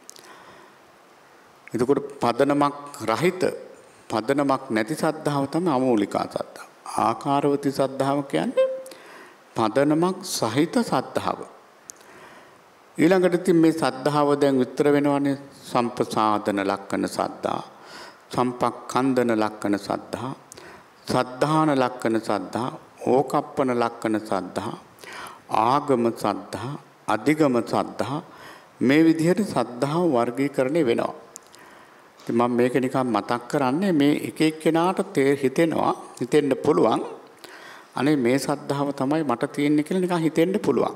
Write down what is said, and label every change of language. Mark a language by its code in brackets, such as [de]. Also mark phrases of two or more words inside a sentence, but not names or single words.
[si] එතකොට පදනමක් රහිත පදනමක් නැති සද්ධාව තමයි අමෝලිකා සද්ධාව. ආකාරවති සද්ධාව කියන්නේ පදනමක් සහිත සද්ධාව. ඊළඟට ඉතින් මේ සද්ධාව දැන් විතර වෙනවනේ [pi] සම්ප්‍රසාදන ලක්කන සද්ධා, සම්පක්ඛන්දන ලක්කන සද්ධා, සද්ධාන ලක්කන සද්ධා, ඕකප්පන ලක්කන සද්ධා, ආගම සද්ධා, අධිගම සද්ධා [si] මේ විදිහට සද්ධාව වර්ගීකරණය වෙනවා. ඉතින් මම මේක නිකන් මතක් කරන්නේ මේ එක එක්කෙනාට හිතෙන්න පුළුවන් අනේ මේ සද්ධාව තමයි මට තියෙන්නේ කියලා නිකන් හිතෙන්න පුළුවන්.